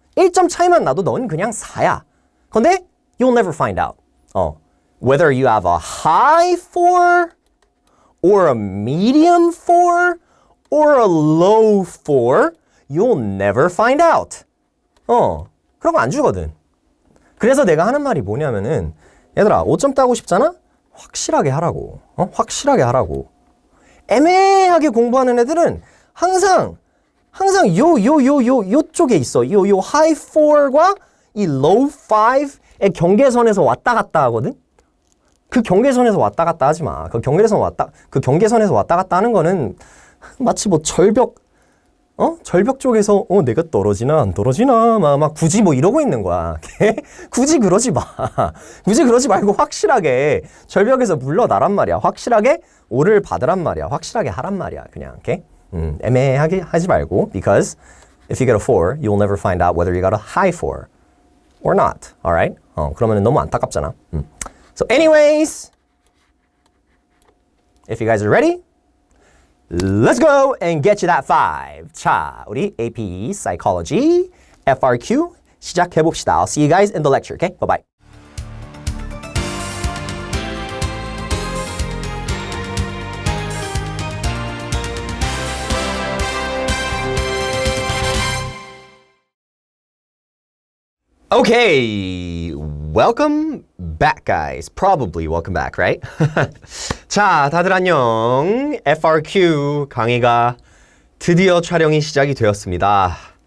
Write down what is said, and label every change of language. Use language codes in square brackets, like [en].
[ko] 1점 차이만 나도 넌 그냥 4야. [en] 근데 you'll never find out. Whether you have a high 4 or a medium 4 or a low 4, you'll never find out. [ko] 그런 거 안 주거든. 그래서 내가 하는 말이 뭐냐면은 얘들아 5점 따고 싶잖아? 확실하게 하라고. 확실하게 하라고. 애매하게 공부하는 애들은 항상 요쪽에 있어. 요 high 4과 이 low 5의 경계선에서 왔다 갔다 하거든? 그 경계선에서 왔다 갔다 하지 마. 그 경계선에서 왔다 갔다 하는 거는 마치 뭐 절벽 쪽에서 내가 떨어지나 안 떨어지나 막 굳이 뭐 이러고 있는 거야. 굳이 그러지 마. 굳이 그러지 말고 확실하게 절벽에서 물러나란 말이야. 확실하게 오를 받으란 말이야. 확실하게 하란 말이야. 그냥 오케이? 애매하게 하지 말고 [en] because if you get a 4, you'll never find out whether you got a high 4 or not. Alright? [ko] 그러면 너무 안타깝잖아. [en] So anyways, if you guys are ready, let's go and get you that 5. [ko] 자, 우리 AP Psychology FRQ 시작해봅시다. [en] I'll see you guys in the lecture, okay? Bye-bye. Okay, welcome back, guys. Probably welcome back, right? [ko] 자, 다들 안녕. FRQ 강의가 드디어 촬영이 시작이 되었습니다.